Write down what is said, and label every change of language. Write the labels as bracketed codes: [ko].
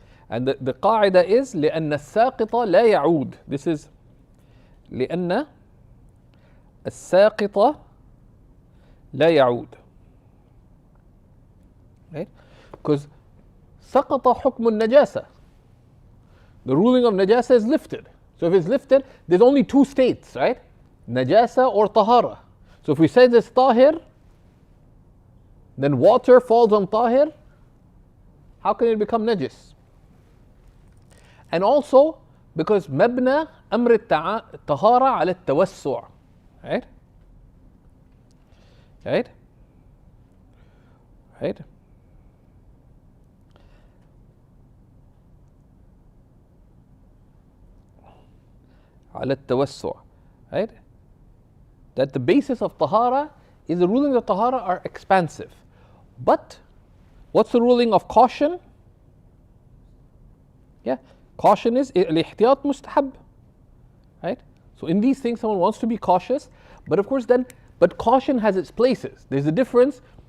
[en] And the [ar] قاعدة [en] is [ar] لأن الساقط لا يعود. [en] This is [ar] لأن الساقط لا يعود. [en] Right? Because [ar] سقط حكم النجاسة. [en] The ruling of najasa is lifted. So if it's lifted, there's only two states, right? Najasa or tahara. So if we say this tahir, then water falls on tahir, how can it become najis? And also because mabna amr tahara ala tawassu', right? Right? Right? [ar] على التوسع, [en] right? That the basis of tahara is the rulings of tahara are expansive. But what's the ruling of caution? Yeah, caution is al-ihtiyat mustahab, right? So in these things someone wants to be cautious, but of course then, but caution has its places. There's a difference.